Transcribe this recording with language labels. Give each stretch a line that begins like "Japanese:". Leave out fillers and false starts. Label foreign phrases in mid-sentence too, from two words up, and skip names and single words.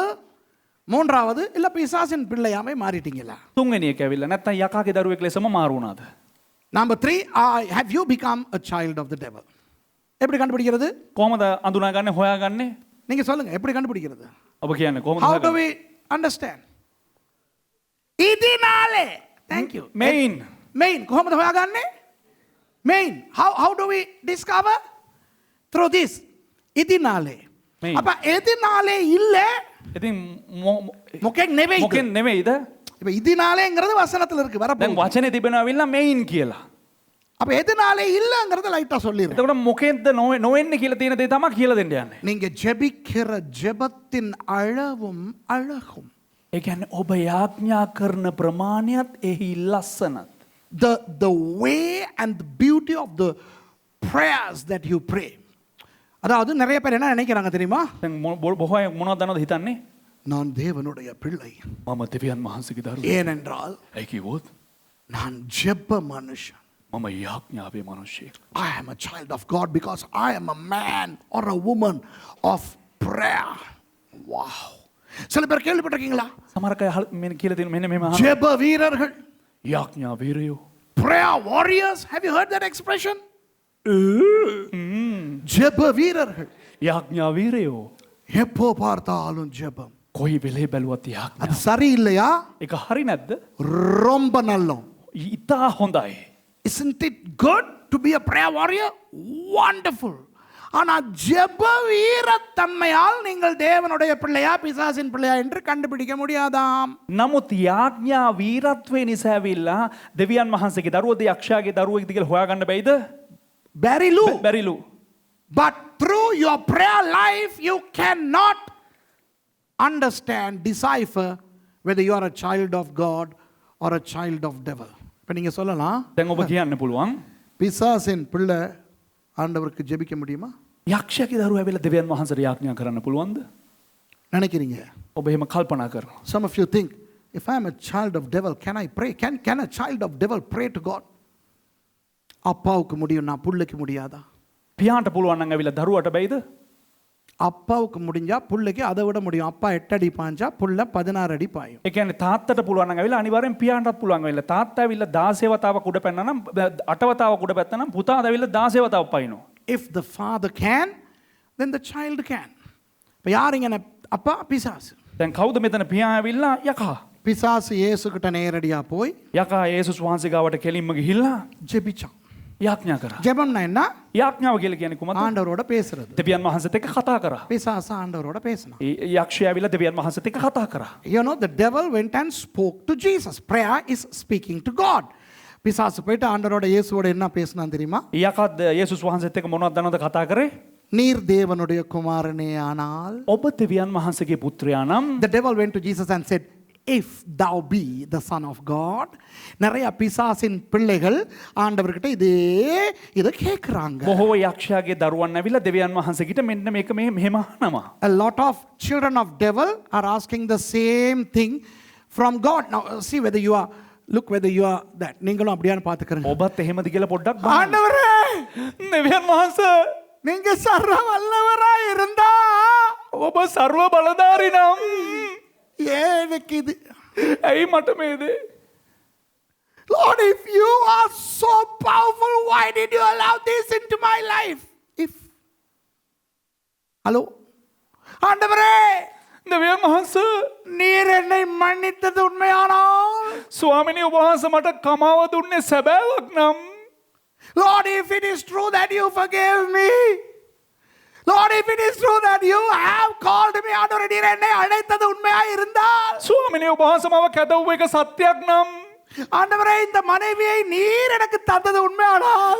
Tamil: மூன்றாவது, இல்ல பிசாசின் பிள்ளையாமே மாறிட்டீங்களா?
Sinhala: තුන්වෙනි එක ඇවිල්ලා නැත්නම් යකාගේ දරුවෙක් ලෙසම මාරු වුණාද?
English: Number 3, have you become a child of the devil?
Tamil: எப்படி கண்டுபிடிக்கிறது?
Sinhala: කොහමද අඳුනාගන්නේ හොයාගන්නේ?
Tamil: நீங்க சொல்லுங்க, எப்படி கண்டுபிடிக்கிறது?
Sinhala: ඔබ කියන්නේ කොහොමද
English: How do
Sinhala: හොයාගන්නේ?
English: we understand? இதனாலே, thank you.
Sinhala: Main කොහොමද හොයාගන්නේ?
English: Main, how do we discover? Through this.
Tamil: இதனாலே. Main. அப்ப இதனாலே இல்ல,
Sinhala: ඉතින් මොකෙක් නෙවෙයි. මොකෙන් නෙමෙයිද?
Tamil: இப்ப இதனாலேங்கிறது வசனத்துல இருக்கு
Sinhala: දැන්
Tamil: வரப்போகுது.
Sinhala: වචනේ තිබෙනවා මෙයින් කියලා.
Tamil: அப்ப எதனாலே இல்லங்கிறத லைட்டா சொல்லிடுறேன்.
Sinhala: එතකොට මොකෙන්ද නොවෙන්නේ කියලා තියෙන දේ තමයි කියලා දෙන්න යන්නේ.
Tamil: நீங்க ஜெபிக்கிற ஜெபத்தின் அளவும் அழகும்.
Sinhala: ඒ කියන්නේ ඔබ යාඥා කරන ප්‍රමාණයත් එහි ලස්සනත්.
English: The way and the beauty of the prayers that you pray.
Tamil: அதாவது நிறைய பேர் என்ன நினைக்கிறாங்க தெரியுமா?
Sinhala: දැන් බොහෝ අය මොනවද දන්නවද හිතන්නේ?
Tamil: நான் தேவனுடைய பிள்ளை.
Sinhala: මම දෙවියන් වහන්සේගේ දරුවෙක්.
Tamil: ஏனென்றால்
Sinhala: ඒ කිව්වොත්
Tamil: நான் ஜெப மனுஷன்.
Sinhala: මම යාඥාවේ මිනිසෙක්.
English: I am a child of God because I am a man or a woman of prayer.
Tamil: Wow. சில பேர் கேள்விப்பட்டிருக்கீங்களா?
Sinhala: සමහර අය මෙන්න කියලා දෙන මෙන්න මෙහෙම අහනවා.
Tamil: ஜெப வீரர்கள்.
Sinhala: යාඥා වීරයෝ.
English: Prayer warriors. Have you heard that expression?
Tamil: ஜெப வீரர்கள்.
Sinhala: යාඥා වීරයෝ.
Tamil: எப்போ பார்த்தாலும் ஜெபம்.
Sinhala: කොයි වෙලේ බැලුවත්
Tamil: அது
Sinhala: යාඥා.
Tamil: சரியில்லையா?
Sinhala: ඒක හරි නැද්ද?
Tamil: ரொம்ப நல்லம்.
Sinhala: ඉතා හොඳයි.
English: Isn't it good to be a prayer warrior? Wonderful.
Tamil: ஆனா ஜெப வீரத்தன்மையால் நீங்கள் தேவனுடைய பிள்ளையா பிசாசின் பிள்ளையா என்று கண்டுபிடிக்க முடியாதாம்.
Sinhala: නමුත් යාඥා වීරත්වයේ නිසා ඇවිල්ලා දෙවියන් වහන්සේගේ දරුවෝද යක්ෂයාගේ දරුවෙක්ද කියලා හොයාගන්න බැයිද? බැරිලු. බැරිලු.
English: But through your prayer life you cannot understand, decipher whether you are a child of God or a child of devil.
Tamil: இப்ப நீங்க சொல்லலாம்,
Sinhala: දැන් ඔබ කියන්න පුළුවන්
Tamil: பிசாசின் பிள்ளை ஆண்டவருக்கு ஜெபிக்க முடியுமா?
Sinhala: යක්ෂයාගේ දරුවා ඇවිල්ලා දෙවියන් වහන්සේට යාඥා කරන්න පුළුවන්ද?
Tamil: நினைக்கிறீங்க?
Sinhala: ඔබ එහෙම කල්පනා කරනවා.
English: Some of you think, if I am a child of devil, can I pray? Can a child of devil pray to God?
Tamil: அப்பாவுக்கு முடியும், நான் புள்ளைக்கு முடியாதா?
Sinhala: පියාට පුළුවන් නම් ඇවිල්ලා දරුවට බැයිද?
Tamil: அப்பாவுக்கு முடிஞ்சா புள்ளைக்கு அதை விட முடியும். அப்பா 8 அடி பாஞ்சா புள்ள 16 அடி பாயும்.
Sinhala: ඒ කියන්නේ තාත්තට පුළුවන් නම් ඇවිල්ලා අනිවාර්යෙන් පියාටත් පුළුවන් වෙලා. තාත්තා ඇවිල්ලා 16 වතාවක් උඩ පැනනා නම් 8 වතාවක් උඩ පැත්තා නම් පුතා ඇවිල්ලා 16 වතාවක් පයින්නවා.
English: If the father can, then the child can.
Tamil: இப்போ யாருங்க அப்பா? பிசாசு.
Sinhala: දැන් කවුද මෙතන පියා ඇවිල්ලා යකා?
Tamil: பிசாசு இயேசுகிட்ட நேரடியா போய்
Sinhala: යකා යේසුස් වහන්සේ ගාවට කෙලින්ම ගිහිල්ලා
Tamil: ஜெபிச்சான்.
Sinhala: යාඥා කරා.
Tamil: ஜெபம்னா என்ன?
Sinhala: යාඥාව කියලා කියන්නේ කොහොමද?
Tamil: ஆண்டவரோட பேசுறது.
Sinhala: දෙවියන් වහන්සේත් එක්ක කතා කරා.
Tamil: பிசாசு ஆண்டவரோட பேசினான்.
Sinhala: ඒ යක්ෂයා ඇවිල්ලා දෙවියන් වහන්සේත් එක්ක කතා කරා.
English: You know, the devil went and spoke to Jesus. Prayer is speaking to God.
Tamil: பிசாசு போயிட்டு ஆண்டவரோட இயேசுவோட என்ன பேசினான் தெரியுமா?
Sinhala: යකත් යේසුස් වහන්සේත් එක්ක මොනවද දන්නවද කතා කරේ?
Tamil: நீர் தேவனுடைய குமாரனே ஆனால்.
Sinhala: ඔබ දෙවියන් වහන්සේගේ පුත්‍රයා නම්.
English: The devil went to Jesus and said, if thou be the son of God. நிறைய பிசாசின் பிள்ளைகள் ஆண்டவர்கிட்ட இதை கேட்குறாங்க. බොහෝ යක්ෂයාගේ දරුවන් ඇවිල්ලා දෙවියන් වහන්සේට මෙන්න මේක මෙහෙම අහනවා. A lot of children of devil are asking the same thing from God. Now see whether you are, look whether you are that.
Tamil: நீங்களும் அப்படியான பார்த்துக்கறீங்க.
Sinhala: ඔබත් එහෙමද කියලා පොඩ්ඩක් බලන්න.
Tamil: ஆண்டவரே,
Sinhala: දෙවියන් වහන්සේ
Tamil: நீங்க சர்வ வல்லவராய் இருந்தா
Sinhala: ඔබ ਸਰව බලධාරී නම්
Tamil: எனக்கு இது.
Sinhala: ඇයි මට මේ දේ?
English: Lord, if you are so powerful, why did you allow this into my life? If hello
Tamil: ஆண்டவரே,
Sinhala: දෙවියන් වහන්සේ
Tamil: நீர் என்னை மன்னித்தது உண்மையானால்,
Sinhala: ස්වාමිනේ ඔබ වහන්සේ මට කමාව දුන්නේ සැබෑවක් නම්,
English: Lord, if it is true that you forgave me, Lord, if it is true that you have called me,
Tamil: ஆண்டவரே நீர் என்னை அழைத்தது உண்மையாய் இருந்தால்,
Sinhala: ස්වාමිනේ ඔබ වහන්සේ මාව කැදවුව එක සත්‍යයක් නම්
Tamil: ஆண்டவரே இந்த மனைவியை நீர் எனக்கு தந்தது உண்மையானால்,